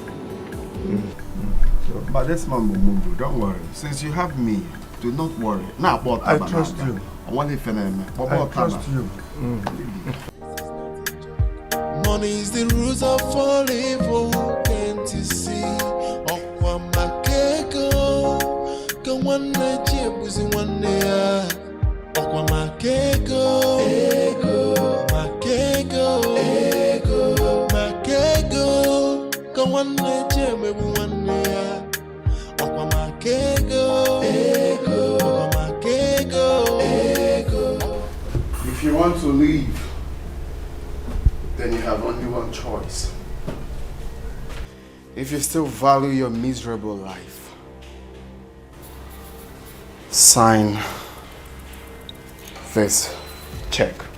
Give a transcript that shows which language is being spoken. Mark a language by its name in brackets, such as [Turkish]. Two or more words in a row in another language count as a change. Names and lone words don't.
[English] But this man will move you, don't worry. Since you have me, do not worry. Now, I trust you. I trust you. Money Money is the root of all evil, can't you see? Okwa makego, ka wane chebuzi wane ya. Okwa makego, makego, makego, ka wane chebuzi wane ya. Okwa makego, okwa makego. If you want to leave, then you have only one choice. If you still value your miserable life, sign this check.